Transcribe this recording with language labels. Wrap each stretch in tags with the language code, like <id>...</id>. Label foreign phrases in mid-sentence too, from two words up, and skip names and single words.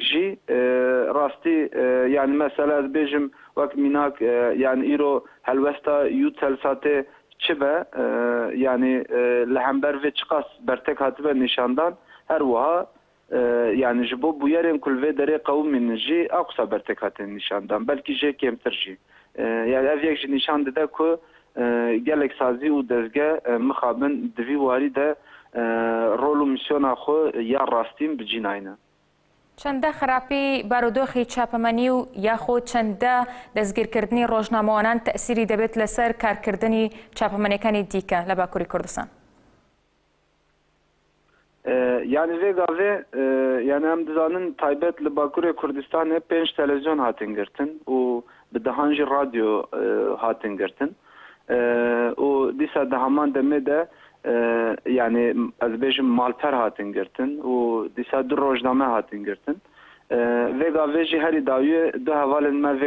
<ku>jî rastî yani mesela ez bêjim wek mînak yani îro helwesta Eutelsatê çi be yani li hember vê çiqas bertek hatibe nîşandan her wiha yani ji bo bûyerên ku li vê derê qewimînin jî a qisa bertek hatin nîşandan belkî jê kêmtir jî yani ev yek jî nîşan dide ku gelek sazî û dezge mixabin di vî warî de rol û misyona xwe ya rastîn bicînayne</ku> <ckb>چەندە خراپی بارودۆخی چاپەمەنی و یاخۆ چەندە دەستگیرکردنی ڕۆژنامەوانان تەئسیری دەبێت لەسەر کارکردنی چاپەمەنیەکانی دیکە لە باکووری کوردستان</ckb> <ku>yani vê gavê yani em dizanin taybet li Bakurê Kurdistanê 5 televizyon hatin girtin û bi dehan jî radyo hatin girtin û dîsa di heman demê de yani ez bêjim malper hatin girtin û dîsa du rojname hatin girtin vê gavê jî herî dawiyê du hevalên me vê</ku>